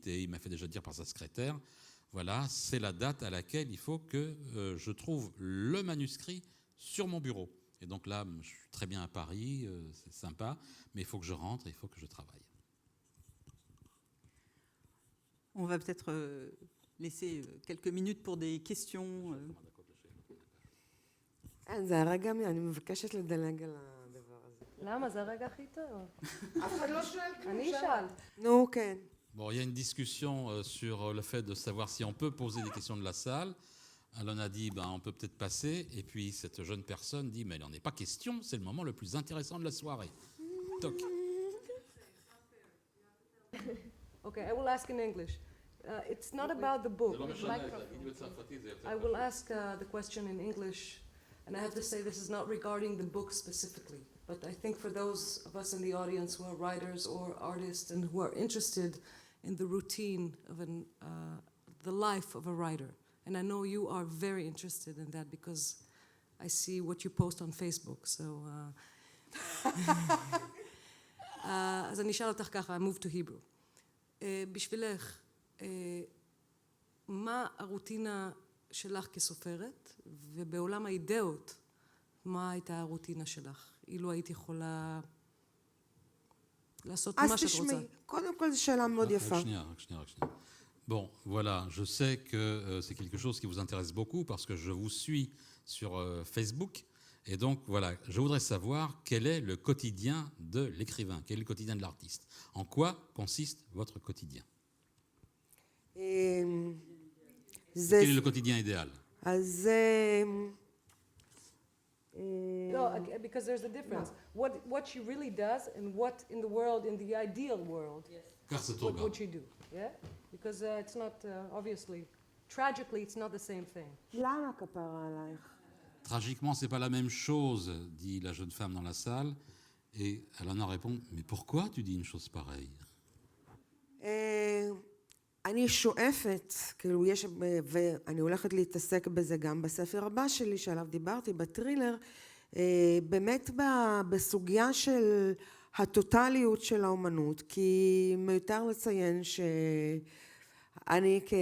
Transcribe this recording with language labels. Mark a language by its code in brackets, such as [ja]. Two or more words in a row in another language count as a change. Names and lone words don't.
[fr] Et il m'a fait déjà dire par sa secrétaire, voilà, c'est la date à laquelle il faut que je trouve le manuscrit sur mon bureau. Et donc là, je suis très bien à Paris, c'est sympa, mais il faut que je rentre, il faut que je travaille. On va peut-être laisser quelques minutes pour des questions. [he] זה הרגע, אני מבקשת לדלג על הדבר הזה. למה? זה הרגע הכי טוב. אף אחד לא שואל כלום. אני אשאל. נו, כן. [fr] Bon, il y a une discussion sur le fait de savoir si on peut poser des questions de la salle. Alon a dit, on peut peut-être passer. Et puis cette jeune personne dit, mais il n'en est pas question, c'est le moment le plus intéressant de la soirée. Toc. [en] Okay, I will ask in English. It's not about the book. I will ask the question in English, and I have to say this is not regarding the book specifically, but I think for those of us in the audience who are writers or artists and who are interested in the routine of the life of a writer, and I know you are very interested in that because I see what you post on Facebook, so... [he] אז אני אשאל אותך ככה, [en] I move to Hebrew. [he] בשבילך, מה הרוטינה שלך כסופרת, ובעולם האידאות, מה הייתה הרוטינה שלך? אילו היית יכולה לעשות מה שאת רוצה. אז תשמעי, קודם כל זו שאלה מאוד יפה. רק שנייה. [fr] Bon, voilà, je sais que c'est quelque chose qui vous intéresse beaucoup parce que je vous suis sur Facebook. Et donc, voilà, je voudrais savoir quel est le quotidien de l'écrivain, quel est le quotidien de l'artiste. En quoi consiste votre quotidien? Quel est le quotidien idéal? [he] אז... [en] No, because there's a difference. What she really does and what in the world, in the ideal world, what would she do? Yeah? Because it's not, obviously, tragically, it's not the same thing. [he] למה כפרה עלייך? [fr] Tragiquement, c'est pas la même chose, dit la jeune femme dans la salle. Et Alana répond, mais pourquoi tu dis une chose pareille? [he] אני שואפת, כאילו יש, ואני הולכת להתעסק בזה גם בספר הבא שלי, שעליו דיברתי, בטרילר, באמת בסוגיה של הטוטליות של האומנות, כי מיותר לציין שאני